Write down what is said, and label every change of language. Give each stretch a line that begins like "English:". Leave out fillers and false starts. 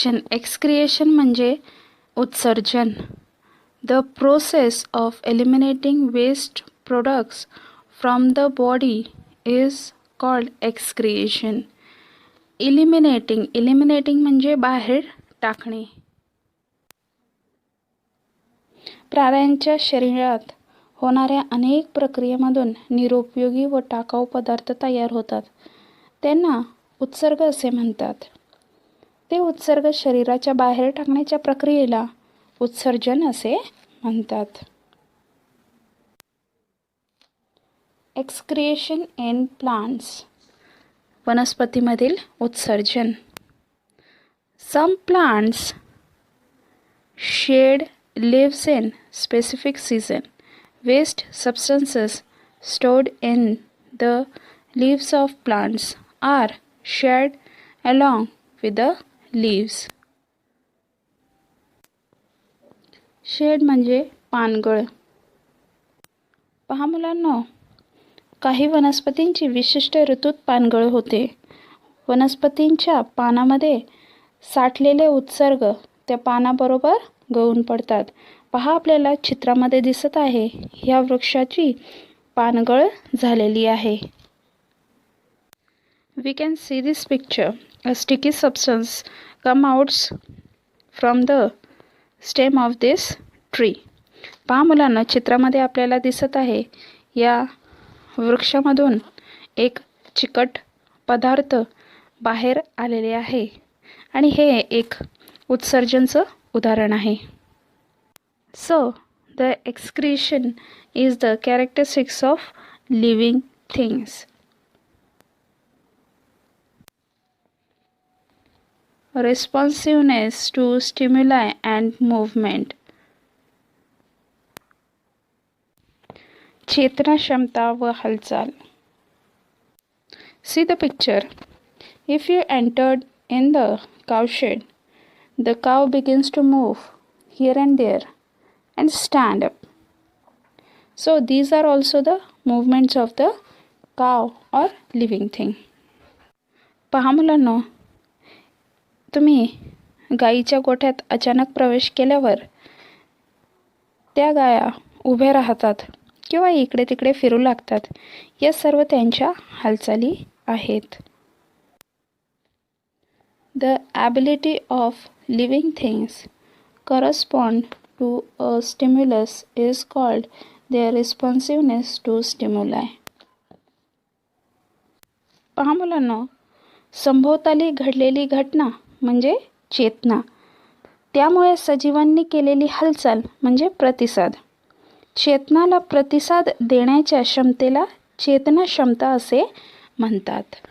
Marathi: Excretion म्हणजे उत्सर्जन.
English: The process of eliminating waste products from the body is called excretion.
Marathi: Eliminating म्हणजे बाहेर टाकणे. प्राण्यांच्या शरीरात होणाऱ्या अनेक प्रक्रियेमधून निरुपयोगी व टाकाऊ पदार्थ तयार होतात. त्यांना उत्सर्ग असे म्हणतात. ते उत्सर्ग शरीराच्या बाहेर टाकण्याच्या प्रक्रियेला उत्सर्जन असे म्हणतात.
English: Excretion in plants.
Marathi: वनस्पतीमधील उत्सर्जन.
English: Some plants shed leaves in specific season. Waste substances stored in the leaves of plants are shed along with the leaves.
Marathi: Shade म्हणजे पानगळ. पहा मुलांनो, काही वनस्पतींची विशिष्ट ऋतूत पानगळ होते. वनस्पतींच्या पानामध्ये साठलेले उत्सर्ग त्या पानाबरोबर गळून पडतात. पहा, आपल्याला चित्रामध्ये दिसत आहे ह्या वृक्षाची पानगळ झालेली आहे.
English: We can see this picture. A sticky substance come out from the stem of this tree.
Marathi: पहा मुलांना, चित्रामध्ये आपल्याला दिसत आहे या वृक्षामधून एक चिकट पदार्थ बाहेर आलेले आहे आणि हे एक उत्सर्जनचं उदाहरण आहे.
English: So the excretion is the characteristics of living things. Responsiveness to stimuli and movement.
Marathi: चेतना क्षमता व हालचाल.
English: See the picture. If you entered in the cowshed, the cow begins to move here and there and stand up. So these are also the movements of the cow or living thing.
Marathi: पहा मुलांनो, तुम्ही गाईच्या गोठ्यात अचानक प्रवेश केल्यावर त्या गाया उभ्या राहतात किंवा इकडे तिकडे फिरू लागतात. या सर्व त्यांच्या हालचाली आहेत.
English: The ability of living things correspond to a stimulus is called their responsiveness to stimuli.
Marathi: पहा मुलांनो, सभोवताली घडलेली घटना म्हणजे चेतना. त्यामुळे सजीवांनी केलेली हालचाल म्हणजे प्रतिसाद. चेतनाला प्रतिसाद देण्याच्या क्षमतेला चेतना क्षमता असे म्हणतात.